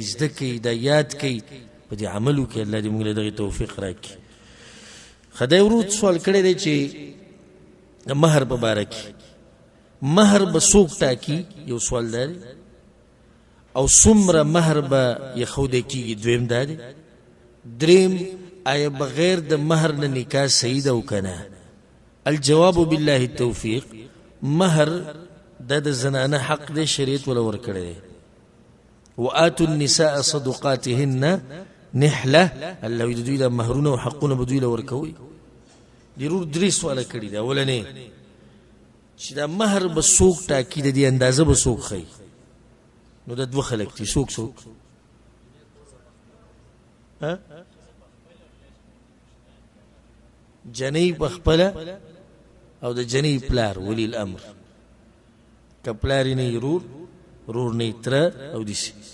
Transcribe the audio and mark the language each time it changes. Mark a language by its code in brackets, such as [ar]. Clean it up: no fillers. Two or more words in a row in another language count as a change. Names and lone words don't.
[ps] زده کوي دا یاد کوي په دې عمل وکړي الله دې موږ له دغې توفیق راکړي خدای ورود سوال کړی دی چې د مهر په باره کې مهر به څوک ټاکي یو سوال دا دی او څومره مهر به ایښودی کېږي دویم دا دی دریم آیا بغیر د مهر نه نکاح صحیح ده او که نه [ar] الجواب بالله التوفیق [ps] مهر دا د زنانه حق دی شریعت ولا ورکړی دی [ar] وآتوا النساء صدقاتهن نحله [ps] الله وی د دوی د مهرونه او حقونه به دوی له ورکوي ضرور درې سواله کړي دي اولنې چې دا مهر به څوک ټاکي د دې اندازه به څوک ښیي نو د دوه خلک دي څوک جنۍ په خپله او د جنۍ پلار [ar] ولی الامر [ps] که پلار یې نه یې رور نه یې تره او داسې